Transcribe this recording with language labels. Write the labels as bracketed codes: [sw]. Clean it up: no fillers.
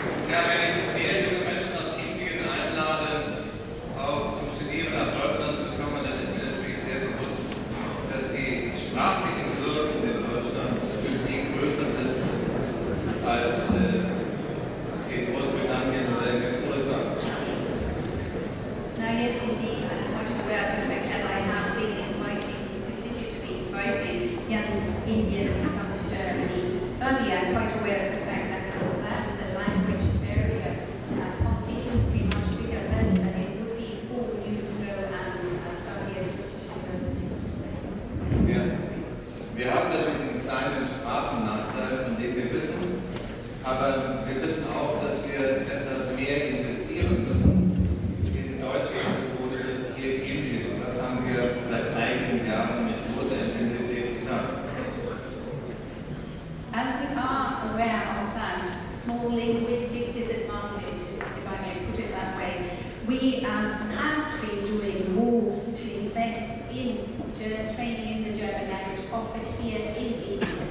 [de] Ja, wenn ich mehr junge Menschen aus Indien einlade, auch zum Studieren nach Deutschland zu kommen, dann ist mir natürlich sehr bewusst, dass die sprachlichen Hürden in Deutschland für sie größer sind als in Großbritannien oder in den USA. [en] Now, yes, indeed, I'm quite aware of the fact, as I have been continue to be inviting young Indians to come to Germany to study. I'm quite aware of the fact that for that, the language barrier constitutes a much bigger burden than it would be for you to go and study at British University. [de] Wir haben da diesen kleinen Sprachennachteil, von dem wir wissen, aber wir wissen auch, dass wir deshalb mehr investieren müssen in deutsche Angebote hier in Indien. Und das haben wir seit einigen Jahren mit großer Intensität getan. [en] As we are aware of that small linguistic disadvantage, if I may put it that way, we have been doing more to invest in training in the German language offered here in India.